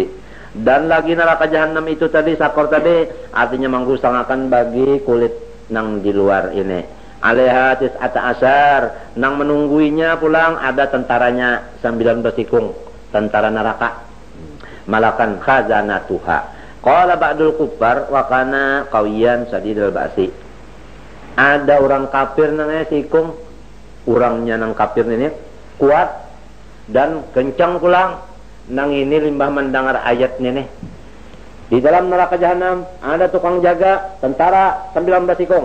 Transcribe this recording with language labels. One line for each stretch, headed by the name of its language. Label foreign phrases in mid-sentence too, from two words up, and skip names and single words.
Banjar: Dan lagi neraka jahanam itu tadi sakor tadi artinya manggusangakan bagi kulit nang di luar ini.
Arabic: عليها تسعة عشر
Banjar: nang menungguinya pulang ada tentaranya 19 tikung tentara neraka.
Arabic: ملكا خزنتها. قال بعض الكفار وكان قويا شديد البأس.
Banjar: Ada orang kafir namanya sikung, orangnya nang kafir ini kuat dan kencang pulang. Nang ini limbah mendengar ayat ini. Di dalam neraka jahanam ada tukang jaga tentara 19 sikung.